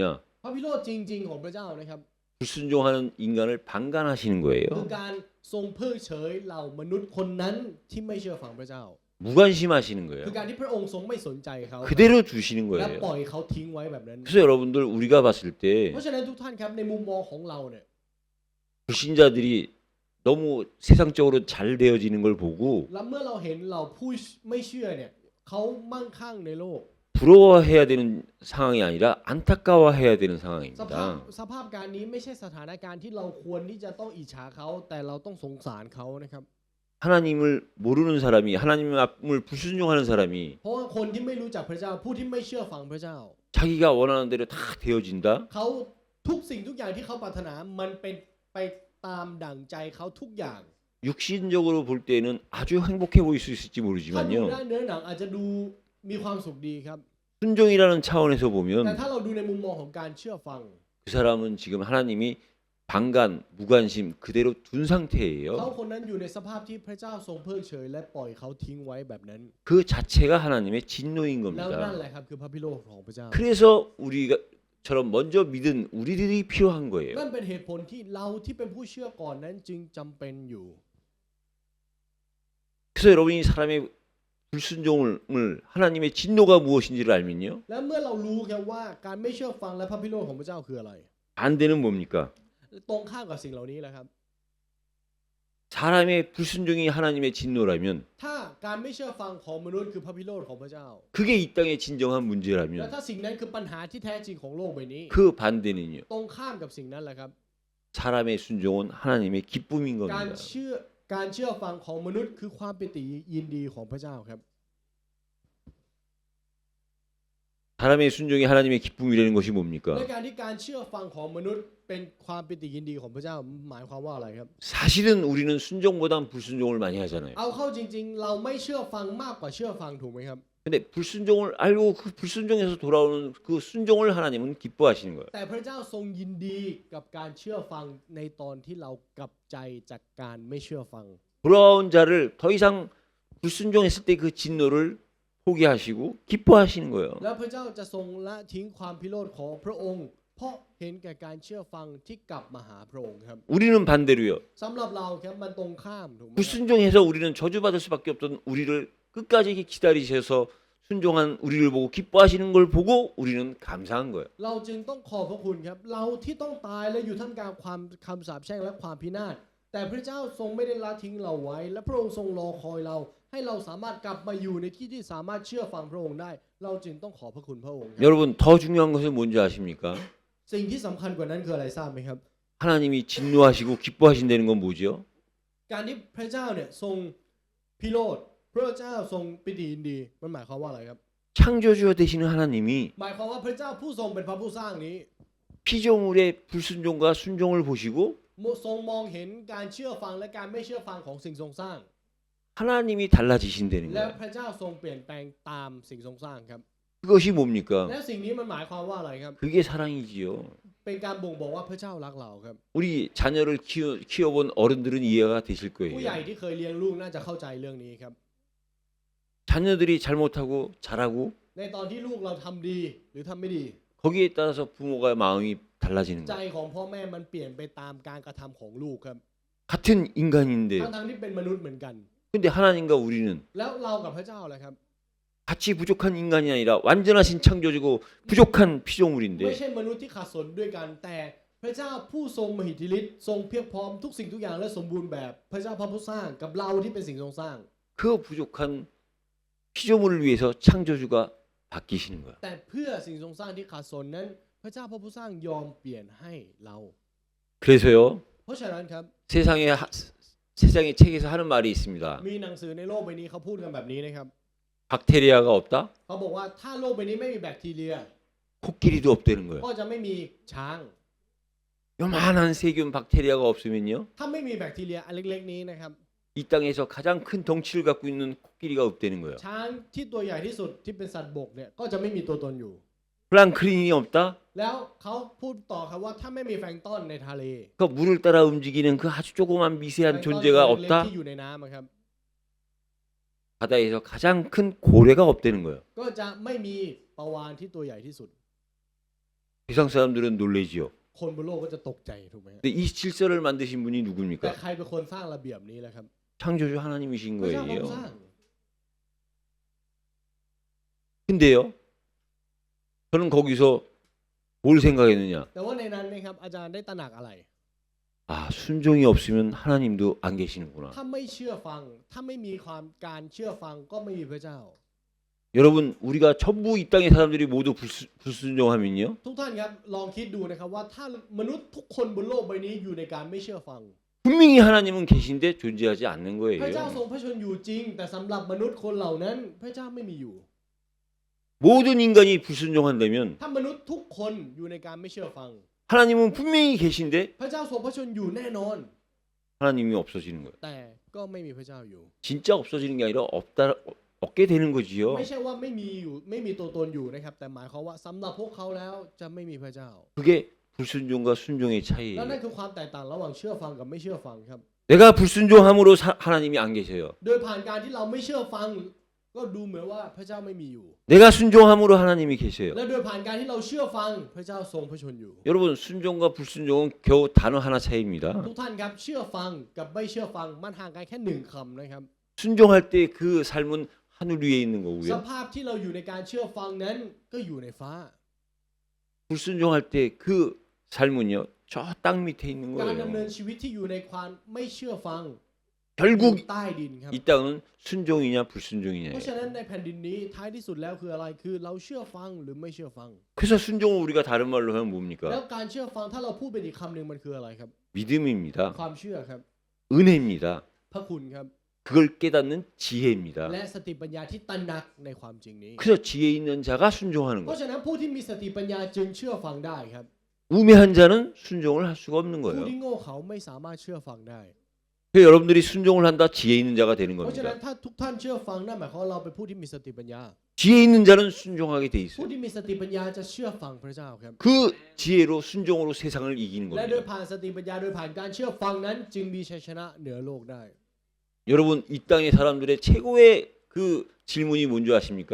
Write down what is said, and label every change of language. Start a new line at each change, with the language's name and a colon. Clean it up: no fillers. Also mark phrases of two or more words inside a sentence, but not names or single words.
Thai: พระพิโรธจริง ๆ ของพระเจ้านะครับ
Korean: 불순종하는 인간을 방관하시는
Thai: คือ
Korean: 거예요.
Thai: การทรงเพิกเฉยเหล่ามนุษย์คนนั้นที่ไม่เชื่อฟังพระเจ้า
Korean: 무관심하시는
Thai: คือ
Korean: 거예요.
Thai: การที่พระองค์ทรงไม่สนใจเขา
Korean: 그대로 두시는
Thai: และ
Korean: 거예요.
Thai: ปล่อยเขาทิ้งไว้แบบนั้น
Korean: 그래서 여러분들 우리가 봤을 때
Thai: เพราะฉะนั้นทุกท่านครับในมุมมองของเราเนี่ย
Korean: 불신자들이 너무 세상적으로 잘 되어지는 걸 보고
Thai: แล้วเมื่อเราเห็นเราผู้ไม่เชื่อเนี่ยเขามั่งคั่งในโลก
Korean: 부러워해야 되는 상황이 아니라 안타까워해야 되는
Thai: สภาพ
Korean: 상황입니다.
Thai: การนี้ไม่ใช่สถานการณ์ที่เราควรที่จะต้องอิจฉาเขาแต่เราต้องสงสารเขานะครับ
Korean: 하나님을 모르는 사람이 하나님을 불순종하는 사람이
Thai: เพราะว่าคนที่ไม่รู้จักพระเจ้าผู้ที่ไม่เชื่อฟังพระเจ้า
Korean: 자기가 원하는 대로 다 되어진다.
Thai: เขาทุกสิ่งทุกอย่างที่เขาปรารถนามันเป็นไปตามดั่งใจเขาทุกอย่าง
Korean: 육신적으로 볼 때는 아주 행복해 보일 수 있을지
Thai: ถ้าดู
Korean: 모르지만요.
Thai: ด้านเนื้อหนังอาจจะดูมีความสุขดีครับ
Korean: 순종이라는 차원에서
Thai: แต่
Korean: 보면
Thai: ถ้าเราดูในมุมมองของการเชื่อฟัง
Korean: 그 사람은 지금 하나님이 방관, 무관심 그대로 둔
Thai: เขา
Korean: 상태예요.
Thai: คนนั้นอยู่ในสภาพที่พระเจ้าทรงเพิกเฉยและปล่อยเขาทิ้งไว้แบบนั้น
Korean: 그 자체가 하나님의 진노인
Thai: แล้วนั่น
Korean: 겁니다.
Thai: แหละครับคือพระพิโรธของพระเจ้า
Korean: 그래서 우리처럼 먼저 믿은 우리들이 필요한 거예요.
Thai: นั่นเป็นเหตุผลที่เราที่เป็นผู้เชื่อก่อนนั้นจึงจำเป็นอยู่
Korean: 그래서 여러분이 사람의 불순종을 하나님의 진노가 무엇인지를 알면요.
Thai: และเมื่อเรารู้ครับว่าการไม่เชื่อฟังและพระพิโรธของพระเจ้าคืออะไร
Korean: 반대는 뭡니까?
Thai: ตรงข้ามกับสิ่งเหล่านี้แหละครับ
Korean: 사람의 불순종이 하나님의 진노라면
Thai: ถ้าการไม่เชื่อฟังของมนุษย์คือพระพิโรธของพระเจ้า
Korean: 그게 이 땅의 진정한
Thai: และ
Korean: 문제라면
Thai: ถ้าสิ่งนั้นคือปัญหาที่แท้จริงของโลกใบนี้
Korean: 그 반대는요.
Thai: ตรงข้ามกับสิ่งนั้นแหละครับ
Korean: 사람의 순종은 하나님의 기쁨인
Thai: การ
Korean: 겁니다.
Thai: เชื่อฟังของมนุษย์คือความปิติยินดีของพระเจ้าครับ
Korean: 사람의 순종이 하나님의 기쁨이라는 것이
Thai: และ
Korean: 뭡니까?
Thai: การที่การเชื่อฟังของมนุษย์เป็นความปิติยินดีของพระเจ้าหมายความว่าอะไรครับ
Korean: 사실은 우리는 순종보다 불순종을 많이 하잖아요.
Thai: เอาเข้าจริงๆ เราไม่เชื่อฟังมากกว่าเชื่อฟังถูกไหมครับ
Korean: 근데 불순종을 알고 그 불순종에서 돌아오는 그 순종을 하나님은 기뻐하시는 거예요.
Thai: แต่พระเจ้าทรงยินดีกับการเชื่อฟังในตอนที่เรากลับใจจากการไม่เชื่อฟัง
Korean: 돌아온 자를 더 이상 불순종했을 때 그 진노를 포기하시고 기뻐하시는 거예요.
Thai: แล้วพระเจ้าจะทรงละทิ้งความพิโรธของพระองค์ เพราะเห็นแก่การเชื่อฟังที่กลับมาหาพระองค์ครับ
Korean: 우리는 반대로요.
Thai: สำหรับเราครับมันตรงข้ามถูกไหมครับ
Korean: 불순종해서 우리는 저주받을 수밖에 없던 우리를 끝까지 기다리셔서 순종한 우리를 보고 기뻐하시는 걸 보고 우리는 감사한 거예요.
Thai: เราจึงต้องขอบพระคุณครับ เราที่ต้องตายและอยู่ท่ามกลางความคำสาปแช่งและความพินาศแต่พระเจ้าทรงไม่ได้ละทิ้งเราไว้ และพระองค์ทรงรอคอยเรา ให้เราสามารถกลับมาอยู่ในที่ที่สามารถเชื่อฟังพระองค์ได้ เราจึงต้องขอบพระคุณพระองค์ครับ
Korean: 여러분 더 중요한 것은 뭔지 아십니까?
Thai: สิ่งที่สำคัญกว่านั้นคืออะไรทราบไหมครับ
Korean: 하나님이 진노하시고 기뻐하신다는 건 뭐죠?
Thai: การที่พระเจ้าเนี่ยทรงพิโรธพระเจ้าทรงปิติยินดีมันหมายความว่าอะไรครับ
Korean: 창조주가 되시는 하나님이
Thai: หมายความว่าพระเจ้าผู้ทรงเป็นพระผู้สร้างนี้
Korean: 피조물의 불순종과 순종을 보시고
Thai: ทรงมองเห็นการเชื่อฟังและการไม่เชื่อฟังของสิ่งทรงสร้าง
Korean: 하나님이 달라지신다는
Thai: และ
Korean: 거예요.
Thai: พระเจ้าทรงเปลี่ยนแปลงตามสิ่งทรงสร้างครับ
Korean: 그것이 뭡니까?
Thai: และสิ่งนี้มันหมายความว่าอะไรครับ
Korean: 그게 사랑이지요.
Thai: เป็นการบ่งบอกว่าพระเจ้ารักเราครับ
Korean: 우리 자녀를 키워본 어른들은 이해가 되실
Thai: ผู้ใหญ่
Korean: 거예요.
Thai: ที่เคยเลี้ยงลูกน่าจะเข้าใจเรื่องนี้ครับ
Korean: 자녀들이 잘못하고 잘하고
Thai: ในตอนที่ลูกเราทำดีหรือทำไม่ดี
Korean: 거기에 따라서 부모가 마음이 달라지는
Thai: ใจ
Korean: 거예요.
Thai: ของพ่อแม่มันเปลี่ยนไปตามการกระทำของลูกครับ
Korean: 같은 인간인데요.
Thai: ทั้งที่เป็นมนุษย์เหมือนกัน
Korean: 근데 하나님과 우리는
Thai: แล้วเรากับพระเจ้าแหละครับ
Korean: 같이 부족한 인간이 아니라 완전하신 창조주고 부족한
Thai: ไม่
Korean: 피조물인데
Thai: ใช่มนุษย์ที่ขาดสนด้วยกัน แต่พระเจ้าผู้ทรงมหิทธิฤทธิ์ทรงเพียบพร้อมทุกสิ่งทุกอย่างและสมบูรณ์แบบพระเจ้าพระผู้สร้างกับเราที่เป็นสิ่งทรงสร้าง
Korean: 그 부족한 피조물을 위해서 창조주가 바뀌시는 거야.
Thai: แต่เพื่อสิ่งทรงสร้างที่ขาดสนนั้น พระเจ้าพระผู้สร้างยอมเปลี่ยนให้เรา
Korean: 그래서요
Thai: เพราะฉะนั้นครับ
Korean: 세상의 책에서 하는 말이 있습니다.
Thai: มีหนังสือในโลกใบนี้เขาพูดกันแบบนี้นะครับ
Korean: 박테리아가 없다?
Thai: เขาบอกว่าถ้าโลกใบนี้ไม่มีแบคทีเรีย
Korean: 코끼리도 없다는 거예요.
Thai: ก็จะไม่มีช้าง
Korean: 요만한 세균 박테리아가 없으면요
Thai: ถ้าไม่มีแบคทีเรียอันเล็กๆนี้นะครับ
Korean: 이 땅에서 가장 큰 덩치를 갖고 있는 코끼리가 없다는 거예요.
Thai: ช้างที่ตัวใหญ่ที่สุดที่เป็นสัตว์บกเนี่ยก็จะไม่มีตัวตนอยู่
Korean: 플랑크린이 없다?
Thai: แล้วเขาพูดต่อครับว่าถ้าไม่มีแฟลงก์ต้นในทะเล
Korean: 그 물을 따라 움직이는 그 아주 조그만
Thai: แฟล
Korean: 미세한
Thai: งก์ต้น
Korean: 존재가
Thai: เล็ก
Korean: 없다?
Thai: ที่อยู่ในน้ำอะครับ
Korean: 바다에서 가장 큰 고래가 없다는 거예요.
Thai: ก็จะไม่มีปลาวาฬที่ตัวใหญ่ที่สุด
Korean: 세상 사람들은 놀래지요.
Thai: คนบนโลกก็จะตกใจถูกไหมฮะ
Korean: 근데 이 질서를 만드신 분이
Thai: แต่
Korean: 누굽니까?
Thai: ใครเป็นคนสร้างระเบียบนี้ล่ะครับ
Korean: 창조주 하나님이신
Thai: พระเจ้าเป็น
Korean: 거예요.
Thai: ผู้สร้าง
Korean: 근데요, 저는 거기서 뭘 생각했느냐?
Thai: แต่ว่าในนั้นนะครับอาจารย์ได้ตระหนักอะไร
Korean: 아, 순종이 없으면 하나님도 안 계시는구나.
Thai: ถ้าไม่เชื่อฟัง ถ้าไม่มีความการเชื่อฟังก็ไม่มีพระเจ้า
Korean: 여러분, 우리가 전부 이 땅의 사람들이 모두 불순종하면요,
Thai: ทุกท่านครับลองคิดดูนะครับว่าถ้ามนุษย์ทุกคนบนโลกใบนี้อยู่ในการไม่เชื่อฟัง
Korean: 분명히 하나님은 계신데 존재하지 않는
Thai: พระเจ้า
Korean: 거예요.
Thai: ทรงพระชนอยู่จริง แต่สำหรับมนุษย์คนเหล่านั้น พระเจ้าไม่มีอยู่
Korean: 모든 인간이 불순종한다면
Thai: ถ้ามนุษย์ทุกคนอยู่ในการไม่เชื่อฟัง
Korean: 하나님은 분명히 계신데
Thai: พระเจ้าทรงพระชนอยู่แน่นอน
Korean: 하나님이 없어지는 거예요.
Thai: แต่ก็ไม่มีพระเจ้าอยู่
Korean: 진짜 없어지는 게 아니라 없게 되는 거지요.
Thai: ไม่ใช่ว่าไม่มีอยู่ไม่มีตัวตนอยู่นะครับ แต่หมายความว่าสำหรับพวกเขาแล้วจะไม่มีพระเจ้า
Korean: 그게 불순종과 순종의
Thai: แล้ว
Korean: 차이예요.
Thai: นั่นคือความแตกต่างระหว่างเชื่อฟังกับไม่เชื่อฟังครับ
Korean: 내가 불순종함으로 하나님이 안 계셔요.
Thai: โดยผ่านการที่เราไม่เชื่อฟัง ก็ดูเหมือนว่าพระเจ้าไม่มีอยู่
Korean: 내가 순종함으로 하나님이 계셔요.
Thai: และโดยผ่านการที่เราเชื่อฟังพระเจ้าทรงพระชนอยู่
Korean: 여러분, 순종과 불순종은 겨우 단어 하나 차이입니다.
Thai: ทุกท่านครับเชื่อฟังกับไม่เชื่อฟังมันห่างกันแค่หนึ่งคำนะครับ
Korean: 순종할 때 그 삶은 하늘 위에 있는
Thai: ส
Korean: 거고요.
Thai: ภาพที่เราอยู่ในการเชื่อฟังนั้นก็อยู่ในฟ้า
Korean: 불순종할 때 그 삶은요, 저 땅 밑에 있는
Thai: การดำเนิน
Korean: 거예요.
Thai: ชีวิตที่อยู่ในความไม่เชื่อฟังอยู่
Korean: 결국
Thai: ใต้ดินครับ
Korean: 이 땅은 순종이냐
Thai: เพ
Korean: 불순종이냐.
Thai: ราะฉะนั้นในแผ่นดินนี้ท้ายที่สุดแล้วคืออะไรคือเราเชื่อฟังหรือไม่เชื่อฟัง
Korean: 그래서 순종을 우리가 다른 말로 하면
Thai: แล้ว
Korean: 뭡니까?
Thai: การเชื่อฟังถ้าเราพูดเป็นอีกคำหนึ่งมันคืออะไรครับ
Korean: 믿음입니다.
Thai: ความเชื่อครับ
Korean: 은혜입니다.
Thai: พระคุณครับ
Korean: 그걸 깨닫는 지혜입니다.
Thai: และสติปัญญาที่ตระหนักในความจริงนี้
Korean: 그래서 지혜 있는 자가 순종하는
Thai: เพราะ
Korean: 거예요.
Thai: ฉะนั้นผู้ที่มีสติปัญญาจึงเชื่อฟังได้ครับ
Korean: 우매한 자는 순종을 할 수가 없는
Thai: ผู้
Korean: 거예요.
Thai: ที่โง่เขาไม่สามารถเชื่อฟังได้
Korean: 그래서 여러분들이 순종을 한다 지혜 있는 자가 되는
Thai: เพราะฉะนั้น
Korean: 겁니다.
Thai: ถ้าทุกท่านเชื่อฟังนั่นหมายความว่าเราเป็นผู้ที่มีสติปัญญา
Korean: 지혜 있는 자는 순종하게 돼
Thai: ผู้
Korean: 있어요.
Thai: ที่มีสติปัญญาจะเชื่อฟังพระเจ้าครับ
Korean: 그 지혜로 순종으로 세상을 이기는
Thai: และโดย
Korean: 겁니다.
Thai: ผ่านสติปัญญาโดยผ่านการเชื่อฟังนั้น จึงมีชัยชนะเหนือโลกได้
Korean: 여러분 이 땅의 사람들의 최고의 그 질문이 뭔지
Thai: ทุ
Korean: 아십니까?